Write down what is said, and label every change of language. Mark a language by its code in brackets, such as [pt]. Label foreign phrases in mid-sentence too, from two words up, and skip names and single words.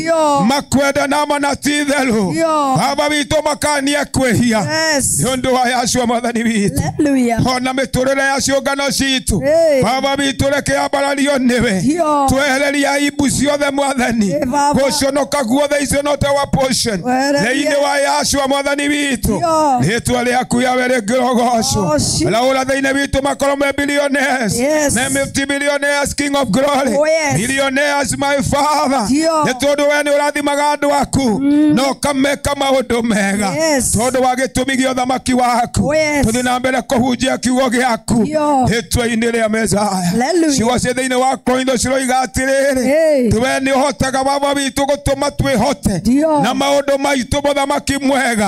[ki] Makwenda na mana ti therũ. Baba witũ makanie kwĩhia. Nĩ ũndũ wa Yashua mwathani witũ. Ona mĩtũrĩre ya ciũngano citũ. Baba witũ reke yambarario nĩwe. Twehererie aibu ciothe mwathani. Gũconoka guothe [en] is not our portion. [ki] Thĩinĩ wa Yashua mwathani witũ. Rĩĩtwa rĩaku yawe rĩngĩrogocwo. Raũra thĩinĩ witũ makorwo me billionaires. [en] Me multi-billionaires, King of Glory. Millionaires, my Father. [ki] Nĩ tondũ we nĩ ũrathimaga andũ aku. Na ũkameka maũndũ mega. Tondũ wa gĩtũmi gĩa ũthamaki waku. Tũthiĩ na mbere kũhunjia kiugo gĩaku. Rĩĩtwa-inĩ rĩa Mesaya. Ciugo ciĩ thĩinĩ wa Korintho ciroiga atĩrĩrĩ. We nĩ ũhotaga baba witũ gũtũma twĩhote. Na maũndũ maitũ mũthamaki mwega.